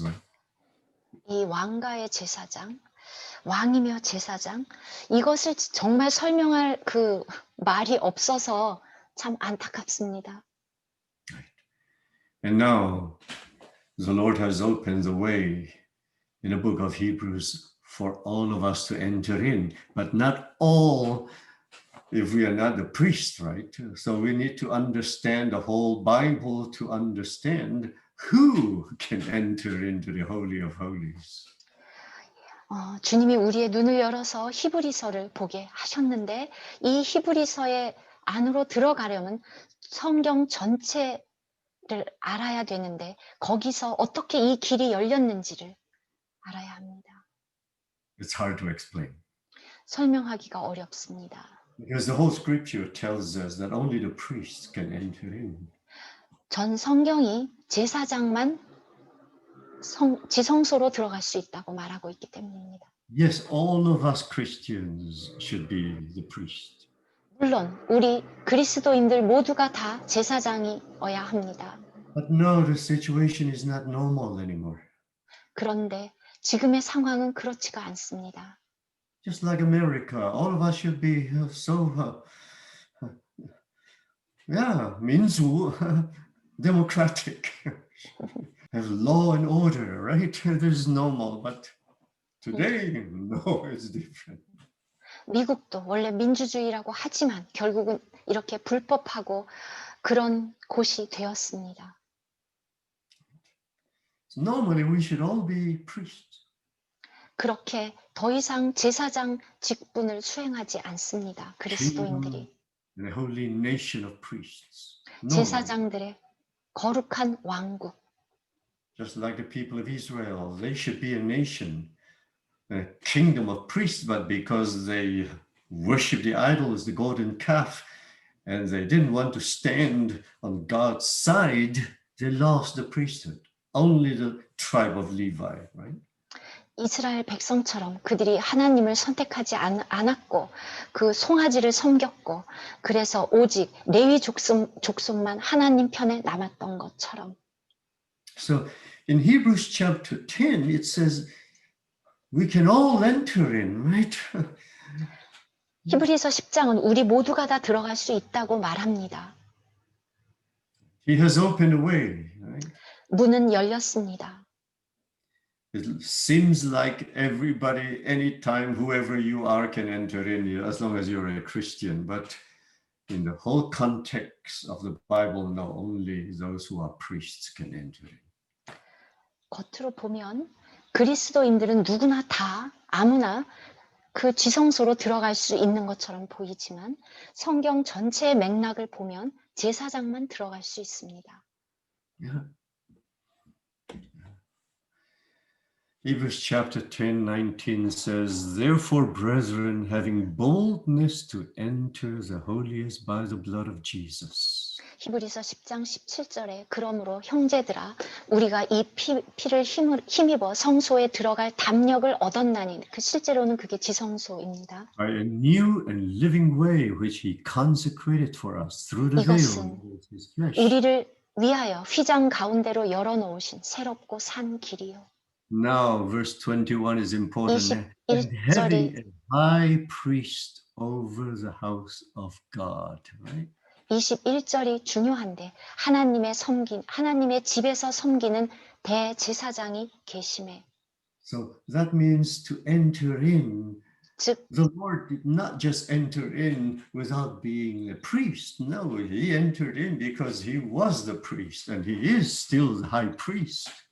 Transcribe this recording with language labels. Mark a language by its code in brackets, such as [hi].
[en] Right? [ko] 이 왕가의 제사장, 왕이며 제사장, 이것을 정말 설명할 그 말이 없어서 참 안타깝습니다. [en] And now the Lord has opened the way in the book of Hebrews for all of us to enter in, but not all if we are not the priest, right? So we need to understand the whole Bible to understand who can enter into the Holy of Holies. [ko] 주님이 우리의 눈을 열어서 히브리서를 보게 하셨는데 이 히브리서의 안으로 들어가려면 성경 전체를 알아야 되는데 거기서 어떻게 이 길이 열렸는지를 알아야 합니다. [en] It's hard to explain. [ko] 설명하기가 어렵습니다. [en] Because the whole scripture tells us that only the priests can enter in. [ko] 전 성경이 제사장만 지성소로 들어갈 수 있다고 말하고 있기 때문입니다. [en] Yes, all of us Christians should be the priest. [ko] 물론 우리 그리스도인들 모두가 다 제사장이어야 합니다. [en] But no, the situation is not normal anymore. [ko] 그런데 지금의 상황은 그렇지가 않습니다. [en] Just like America, all of us should be so, 민주, democratic, have law and order, right? There's normal, but today, no, it's different. [ko] 미국도 원래 민주주의라고 하지만 결국은 이렇게 불법하고 그런 곳이 되었습니다. [en] So normally we should all be priests. [ko] 그렇게 더 이상 제사장 직분을 수행하지 않습니다. 그리스도인들이. [en] And a holy nation of priests. [ko] 제사장들의 거룩한 왕국. [en] Just like the people of Israel, they should be a nation, a kingdom of priests, but because they worship the idols, the golden calf, and they didn't want to stand on God's side, they lost the priesthood. Only the tribe of Levi, right? [ko] 이스라엘 백성처럼 그들이 하나님을 선택하지 않았고 그 송아지를 섬겼고 그래서 오직 레위 족속만 하나님 편에 남았던 것처럼. [en] So in Hebrews chapter 10, it says we can all enter in, right? [ko] 히브리서 10장은 우리 모두가 다 들어갈 수 있다고 말합니다. [en] He has opened a way, right? [ko] 문은 열렸습니다. [en] It seems like everybody, anytime, whoever you are can enter in, as long as you're a Christian. But in the whole context of the Bible, no, only those who are priests can enter in. [ko] 겉으로 보면 그리스도인들은 누구나 다 아무나 그 지성소로 들어갈 수 있는 것처럼 보이지만 성경 전체의 맥락을 보면 제사장만 들어갈 수 있습니다. [en] Yeah. Hebrews chapter 10, 19 says, Therefore, brethren, having boldness to enter the holiest by the blood of Jesus. [ko] 히브리서 10장 17절에 그러므로 형제들아 우리가 이 피를 힘입어 성소에 들어갈 담력을 얻었나니 그 실제로는 그게 지성소입니다. [en] By a new and living way which he consecrated for us through the veil [ko] 이것은 [en] of his flesh. [ko] 우리를 위하여 휘장 가운데로 열어놓으신 새롭고 산 길이요. [en] Now, verse 21 is important. [ko] 21절이 [en] And having a high priest over the house of God, right? [ko] 21절이 중요한데 하나님의 집에서 섬기는 대제사장이 계심에 [en] So that means to enter in. [ko] 즉 [en] The Lord did not just enter in without being a priest. No, he entered in because he was the priest and he is still the high priest.